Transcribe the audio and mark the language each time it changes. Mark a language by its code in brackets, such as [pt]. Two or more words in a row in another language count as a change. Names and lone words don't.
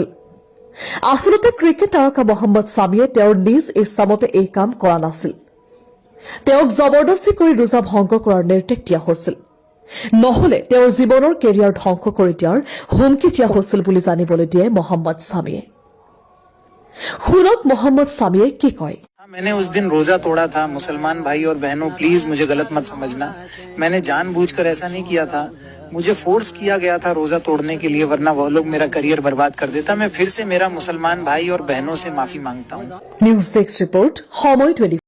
[as] আচলতে ক্ৰিকেট তাৰকা মহম্মদ ছামীয়ে তেওঁৰ নিজ ইচ্ছামতে এই কাম কৰা নাছিল। তেওঁক জবৰদস্তি কৰি ৰোজা ভংগ কৰাৰ নিৰ্দেশ দিয়া হৈছিল। নহলে তেওঁৰ জীৱনৰ কেৰিয়াৰ ধ্বংস কৰি দিয়াৰ হুমকি দিয়া হৈছিল বুলি জানিবলৈ দিয়ে মহম্মদ ছামীয়ে। শুনক মহম্মদ ছামীয়ে কি কয়। [hi] मैंने उस दिन रोजा तोड़ा था। मुसलमान भाई और बहनों, प्लीज मुझे गलत मत समझना। मैंने जानबूझकर ऐसा नहीं किया था। मुझे फोर्स किया गया था रोजा तोड़ने के लिए, वरना वह लोग मेरा करियर बर्बाद कर देता। मैं फिर से मेरा मुसलमान भाई और बहनों से माफी मांगता हूँ। [en] news desk report, সময় 24।